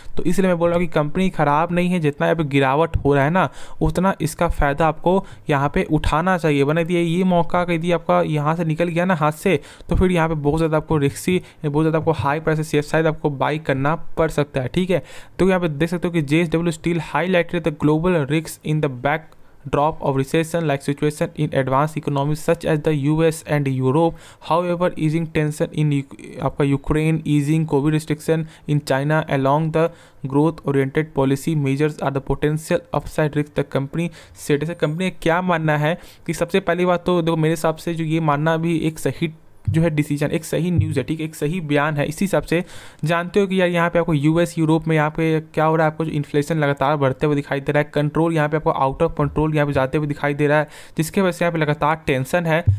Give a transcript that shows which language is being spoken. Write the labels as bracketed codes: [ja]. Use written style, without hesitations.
[hi] तो इसलिए मैं बोल रहा हूँ कि कंपनी खराब नहीं है, जितना यहाँ पे गिरावट हो रहा है ना उतना इसका फायदा आपको यहाँ पे उठाना चाहिए, वरना ये मौका यदि आपका यहाँ से निकल गया ना हाथ से, तो फिर यहाँ पे बहुत ज़्यादा आपको रिस्की, बहुत ज़्यादा आपको हाई प्राइस से शायद आपको बाई करना पड़ सकता है, ठीक है। तो यहाँ पे देख सकते हो कि JSW steel [en] Highlighted the global risk in the back drop of recession like situation in advanced economies such as the US and Europe. However, easing tension in आपका Ukraine, easing COVID restriction in China along the growth oriented policy measures are the potential upside risk the company said। [hi] ऐसे company का क्या मानना है कि सबसे पहली बात तो देखो मेरे हिसाब से जो ये मानना भी एक सही जो है डिसीजन, एक सही न्यूज़ है, ठीक है, एक सही बयान है। इसी हिसाब से जानते हो कि यार यहाँ पे आपको यूएस यूरोप में यहाँ पे क्या हो रहा है, आपको जो इन्फ्लेशन लगातार बढ़ते हुए दिखाई दे रहा है, कंट्रोल यहाँ पे आपको आउट ऑफ कंट्रोल यहाँ पे जाते हुए दिखाई दे रहा है, जिसके वजह से यहाँ पे लगातार टेंशन है।